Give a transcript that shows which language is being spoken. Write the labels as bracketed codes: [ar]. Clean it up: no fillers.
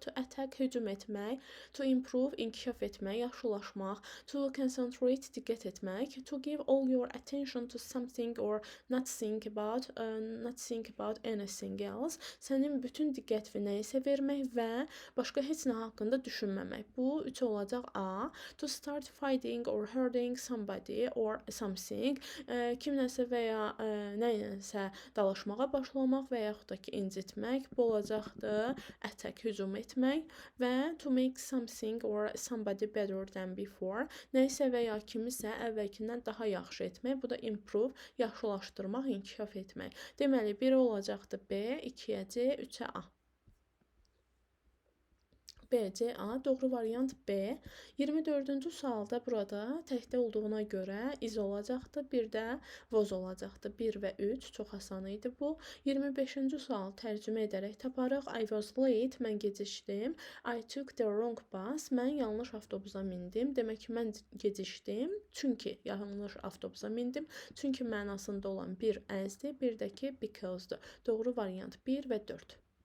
[en] To attack, [az] hücum etmək, [en] to improve, [az] inkişaf etmək, yaxşılaşmaq, [en] to concentrate, [az] diqqət etmək, [en] to give all your attention to something or not think about anything else. [az] Sənin bütün diqqətini nəyisə vermək və başqa heç nə haqqında düşünməmək. Bu 3 olacaq A. [en] To start fighting or hurting somebody or something. [az] Kimləsə və ya nəyləsə dalaşmağa başlamaq və yaxud da ki incitmək. Bu olacaqdır attack, hücum etmək və [en] to make something or somebody better than before. [az] Nəyisə və ya kimisə əvvəlkindən daha yaxşı etmək. Bu da improve, yaxşılaşdırmaq, inkişaf etmək. Deməli, 1 olacaqdır B, 2-yə C, 3-ə A. B, C, A. Doğru variant B. 24-cü sualda burada təkdə olduğuna görə iz olacaqdı. Bir də voz olacaqdı. 1 və 3. Çox asan idi bu. 25-ci sual tərcümə edərək taparıq. [en] I was late. [az] Mən gecişdim. [en] I took the wrong bus. [az] Mən yanlış avtobusa mindim. Demək ki, mən gecişdim. Çünki yanlış avtobusa mindim. Çünki mənasında olan bir as'dir. Bir də ki, because'dur. Doğru variant 1 və 4.